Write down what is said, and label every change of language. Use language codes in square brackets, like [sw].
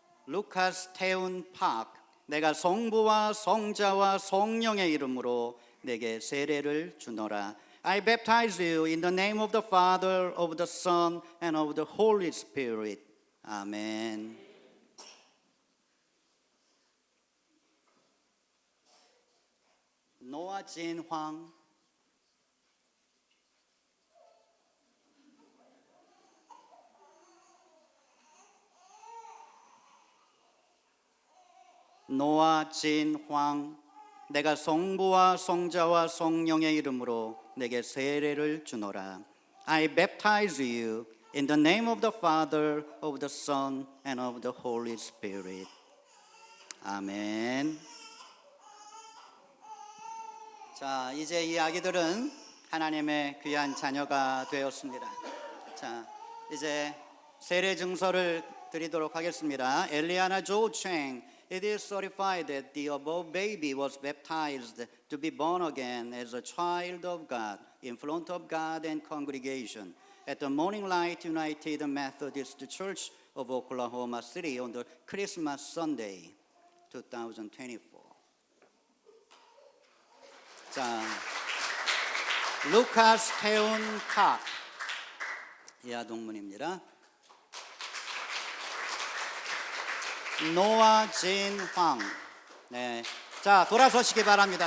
[ko] 루카스 태훈 팍, 내가 성부와 성자와 성령의 이름으로 내게 세례를 주노라. [en] I baptize you in the name of the Father, of the Son, and of the Holy Spirit. [ko] 아멘. 노아진 황. 노아진 황, 내가 성부와 성자와 성령의 이름으로 내게 세례를 주노라. [en] I baptize you in the name of the Father, of the Son, and of the Holy Spirit. [ko] 아멘. 자, 이제 이 아기들은 하나님의 귀한 자녀가 되었습니다. 자, 이제 세례 증서를 드리도록 하겠습니다. [en] 엘리아나 조챙, it is certified that the above baby was baptized to be born again as a child of God in front of God and congregation at the Morning Light United Methodist Church of Oklahoma City on the Christmas Sunday, 2024. [ko] 자, 루카스 태훈 팍, 이하 동문입니다. 노아진 황. 네. 자, 돌아서시기 바랍니다.